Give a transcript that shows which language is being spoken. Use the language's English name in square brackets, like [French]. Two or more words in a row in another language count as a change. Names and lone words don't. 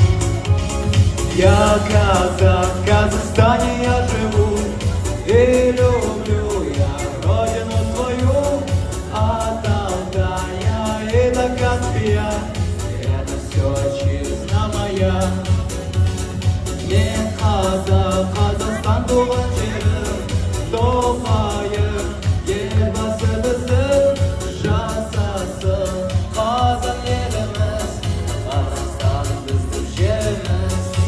[Russian] Я казах, в Казахстане я живу, и люблю я родину свою. От Алтая и до Каспия это все отчизна моя. [Kazakh] Мен қазақ, Қазақстан туған жерім, тоқайым, елбасы біздің жасасын. Қазақ еліміз, Қазақстан біздің жеріміз.